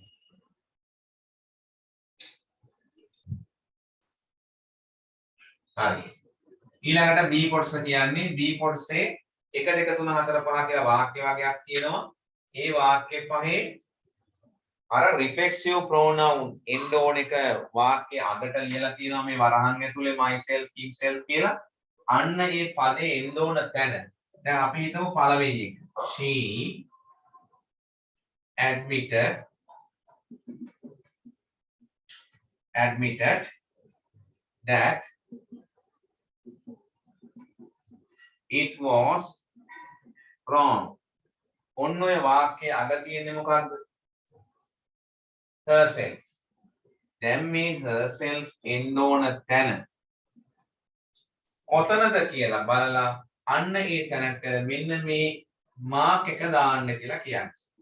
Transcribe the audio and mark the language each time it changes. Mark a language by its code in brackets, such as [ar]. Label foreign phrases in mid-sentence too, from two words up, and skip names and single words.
[si] හරි ඊළඟට B කොටස කියන්නේ B කොටසේ 1 2 3 4 5 කියලා වාක්‍ය වර්ගයක් තියෙනවා ඒ වාක්‍ය පහේ අර [en] reflexive pronoun [si] end ඕන එක වාක්‍ය අගට ලියලා තියෙනවා මේ වරහන් ඇතුලේ [en] myself himself [si] කියලා අන්න ඒ පදේ end ඕන තැන දැන් අපි හිතමු පළවෙනි එක she [en] admitted that it was wrong [si] ඔන්න ඔය වාක්‍යයේ අග තියෙන්නේ මොකක්ද herself දැන් මේ herself එන්න ඕන තැන කොතනද කියලා බලලා අන්න ඒ තැනට මෙන්න මේ මාක් එක දාන්න කියලා කියන්නේ